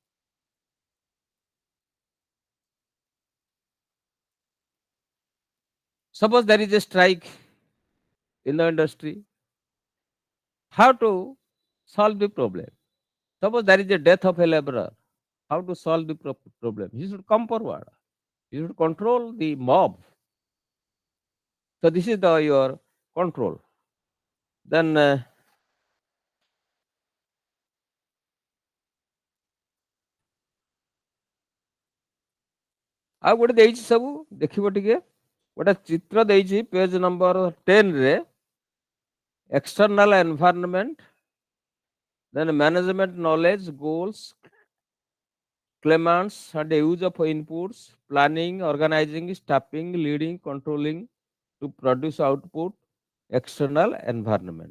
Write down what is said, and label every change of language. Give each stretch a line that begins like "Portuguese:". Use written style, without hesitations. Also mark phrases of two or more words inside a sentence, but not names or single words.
English: Suppose there is a strike in the industry, how to solve the problem? Suppose there is a death of a laborer, how to solve the problem? He should come forward. He should control the mob. So this is your control.
Odia: Then ଆଉ ଗୋଟେ ଦେଇଛି ସବୁ ଦେଖିବ ଟିକେ, ଗୋଟେ ଚିତ୍ର ଦେଇଛି
English: page number
Odia: 10 ରେ।
English: External environment, then management knowledge, goals, claimants and use of inputs, planning, organizing, staffing, leading, controlling to produce output, external environment.